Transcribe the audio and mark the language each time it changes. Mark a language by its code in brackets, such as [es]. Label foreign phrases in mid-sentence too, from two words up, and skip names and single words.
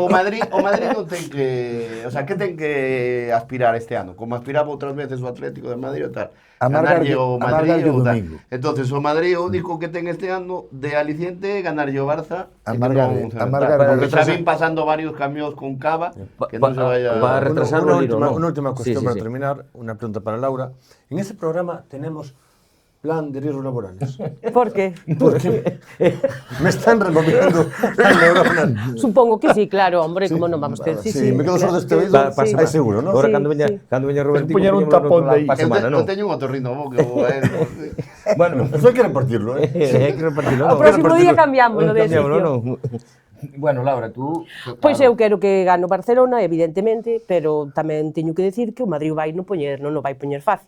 [gl] o Madrid non ten que, [es] o sea, [gl] que ten que aspirar este ano, como aspiraba outras veces o Atlético de Madrid ou tal. Amargarlle o domingo. Entonces o Madrid o único que ten este ano de aliciente é ganarlle o Barça. Amargarlle. Porque xa vin pasando varios camións con Cava, que non se vaya para retrasar [es] Una el Irón, ¿no? última cuestión Sí, para sí. terminar, una pregunta para Laura. En este programa tenemos Plan de riesgos laborales. Por qué? Porque me están removiendo las neuronas. Supongo que sí, [gl] claro, hombre, como non vamos ter. [es] Sí, me quedo sordo este oído. Sí. [gl] Aí seguro, ¿no? [es] Ahora Sí, [gl] cando [es] sí. [gl] veña Robertico, Poñer un tapón de aí. para semana, Eu non? teño un otorrino bo que [es] Bueno, Eso hay que repartirlo, ¿eh? [gl] hai que repartirlo. O próximo día cambiámoslo de sitio. [es] non? Bueno, Laura, tú... [gl] Pois eu quero que gane o Barcelona, evidentemente, pero tamén teño que decir que o Madrid vai non o vai poñer fácil.